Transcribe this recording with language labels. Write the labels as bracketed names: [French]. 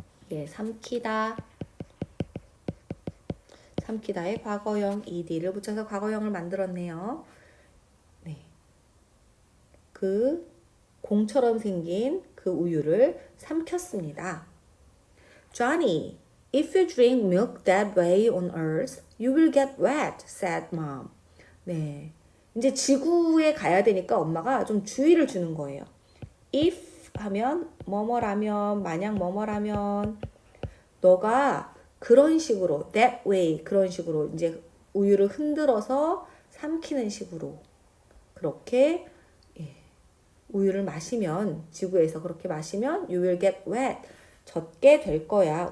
[Korean] 예, 삼키다. 삼키다의 과거형 ed를 붙여서 과거형을 만들었네요. 네. 그 공처럼 생긴 그 우유를 삼켰습니다. [English] Johnny, if you drink milk that way on Earth, you will get wet, said Mom. [Korean] 네. 이제 지구에 가야 되니까 엄마가 좀 주의를 주는 거예요. if 하면 뭐뭐라면, 만약 뭐뭐라면 너가 그런 식으로 [English] that way [Korean] 그런 식으로 이제 우유를 흔들어서 삼키는 식으로 그렇게 우유를 마시면 지구에서 그렇게 마시면 [English] you will get wet [Korean] 젖게 될 거야.